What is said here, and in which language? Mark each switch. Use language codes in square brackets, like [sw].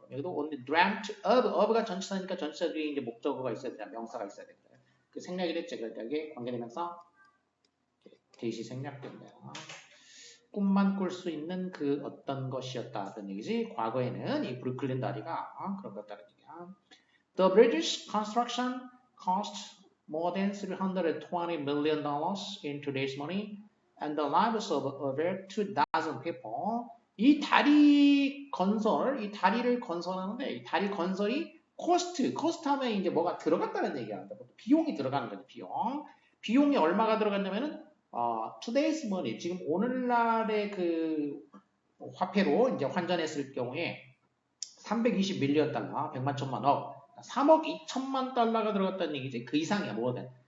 [ko] 여기도 [en] only dreamt of [ko] 가 전치사니까 전치사 뒤에 이제 목적어가 있어야 되냐, 명사가 있어야 되냐. 그 생략이 됐지. 그러니까 이게 관계대명사 대시 생략된다. 꿈만 꿀 수 있는 그 어떤 것이었다는 얘기지. 과거에는 이 브루클린 다리가 그런 것다는 얘기야. [en] The British construction cost more than $320 million in today's money, and the lives of over 2,000 people. [ko] 이 다리 건설, 이 다리를 건설하는데 이 다리 건설이 코스트 하면 이제 뭐가 들어갔다는 얘기야. 비용이 들어가는 거지, 비용. 비용이 얼마가 들어갔냐면은 [en] today's money, [ko] 지금 오늘날의 그 화폐로 이제 환전했을 경우에 320 밀리언 달러, 100만 천만 억, 3억 2천만 달러가 들어갔다는 얘기지. 그 이상이야, 뭐든.